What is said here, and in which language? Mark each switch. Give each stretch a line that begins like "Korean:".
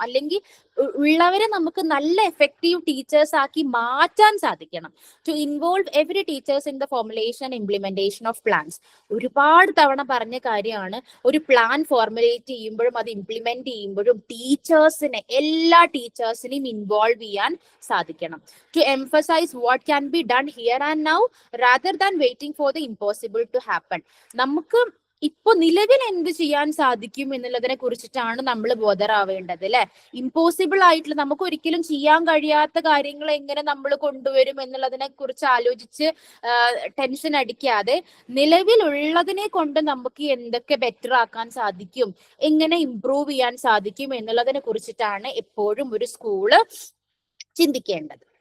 Malayalam: അല്ലെങ്കിൽ ഉള്ളവരെ നമുക്ക് നല്ല എഫക്റ്റീവ് ടീച്ചേഴ്സ് ആക്കി മാറ്റാൻ സാധിക്കണം.
English: To involve every teachers in the formulation and implementation of plans.
Malayalam: ഒരുപാട് തവണ പറഞ്ഞ കാര്യമാണ്. ഒരു പ്ലാൻ ഫോർമുലേറ്റ് ചെയ്യുമ്പോഴും അത് ഇംപ്ലിമെന്റ് ചെയ്യുമ്പോഴും ടീച്ചേഴ്സിനെ, എല്ലാ ടീച്ചേഴ്സിനെയും ഇൻവോൾവ് ചെയ്യാൻ സാധിക്കണം.
English: To emphasize what can be done here and now rather than waiting for the impossible to happen.
Malayalam: നമുക്ക് ഇപ്പൊ നിലവിൽ എന്ത് ചെയ്യാൻ സാധിക്കും എന്നുള്ളതിനെ കുറിച്ചിട്ടാണ് നമ്മൾ ബോധറാവേണ്ടത് അല്ലെ. ഇമ്പോസിബിൾ ആയിട്ടുള്ള, നമുക്ക് ഒരിക്കലും ചെയ്യാൻ കഴിയാത്ത കാര്യങ്ങൾ എങ്ങനെ നമ്മൾ കൊണ്ടുവരും എന്നുള്ളതിനെ കുറിച്ച് ആലോചിച്ച് ടെൻഷൻ അടിക്കാതെ നിലവിലുള്ളതിനെ കൊണ്ട് നമുക്ക് എന്തൊക്കെ ബെറ്റർ ആക്കാൻ സാധിക്കും, എങ്ങനെ ഇംപ്രൂവ് ചെയ്യാൻ സാധിക്കും എന്നുള്ളതിനെ കുറിച്ചിട്ടാണ് എപ്പോഴും ഒരു സ്കൂള് ചിന്തിക്കേണ്ടത്.